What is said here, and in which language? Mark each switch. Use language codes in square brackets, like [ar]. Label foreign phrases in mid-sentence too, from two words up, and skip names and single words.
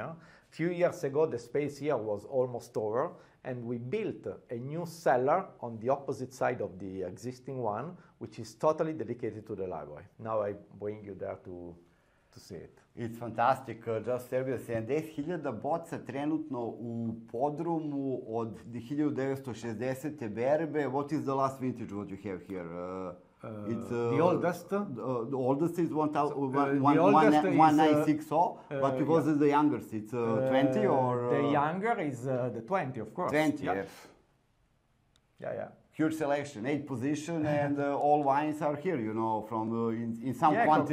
[en] A few years ago, the space here was almost over, and we built a new cellar on the opposite side of the existing one, which is totally dedicated to the library. Now I bring you there to see it. It's fantastic, just Serbia, [sr] 70.000 boca trenutno u podrumu od 1960. berbe. [en] What is the last vintage what you have here? It's the oldest. The oldest is 1960, but because it's the youngest, it's 20 or? The younger is the 20, of course. 20, yeah. Yes. Yeah. Huge selection, 8 position, and all wines are here, you know, from in some quantity.